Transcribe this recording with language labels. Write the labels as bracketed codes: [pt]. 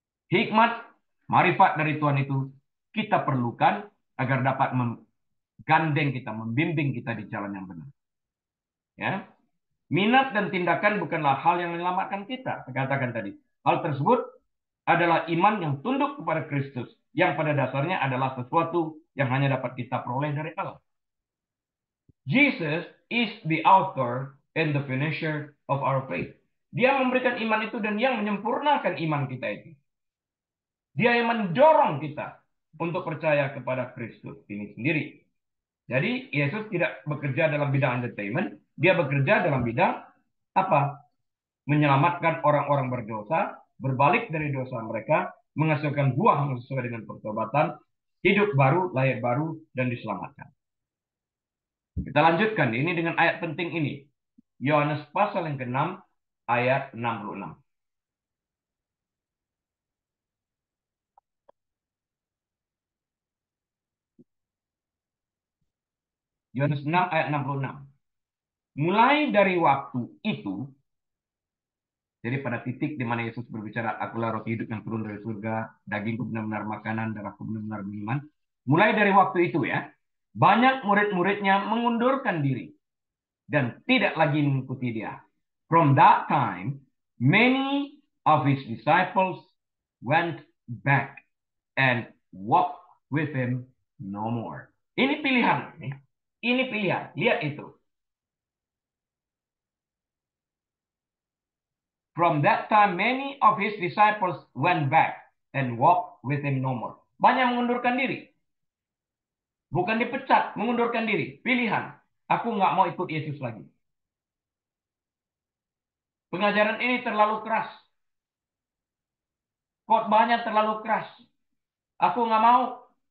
[id] Hikmat, marifat dari Tuhan itu kita perlukan agar dapat menggandeng kita, membimbing kita di jalan yang benar. Ya, minat dan tindakan bukanlah hal yang menyelamatkan kita. Saya katakan tadi. Hal tersebut adalah iman yang tunduk kepada Kristus. Yang pada dasarnya adalah sesuatu yang hanya dapat kita peroleh dari Allah. [en] Jesus is the author and the finisher of our faith. [id] Dia memberikan iman itu dan yang menyempurnakan iman kita itu. Dia yang mendorong kita untuk percaya kepada Kristus ini sendiri. Jadi Yesus tidak bekerja dalam bidang entertainment, dia bekerja dalam bidang apa? Menyelamatkan orang-orang berdosa, berbalik dari dosa mereka, menghasilkan buah yang sesuai dengan pertobatan, hidup baru, layak baru, dan diselamatkan. Kita lanjutkan ini dengan ayat penting ini. Yohanes pasal yang ke-6 ayat 66. Yohanes 6 ayat 66. Mulai dari waktu itu, jadi pada titik di mana Yesus berbicara, akulah roti hidup yang turun dari surga, dagingku benar-benar makanan, darahku benar-benar minuman. Mulai dari waktu itu ya, banyak murid-muridnya mengundurkan diri dan tidak lagi mengikuti dia. [en] From that time, many of his disciples went back and walked with him no more. [id] Ini pilihan. Ini pilihan. Lihat itu. [en] From that time, many of his disciples went back and walked with him no more. [id] Banyak mengundurkan diri. Bukan dipecat, mengundurkan diri. Pilihan. Aku nggak mau ikut Yesus lagi. Pengajaran ini terlalu keras. Khotbahnya terlalu keras. Aku nggak mau.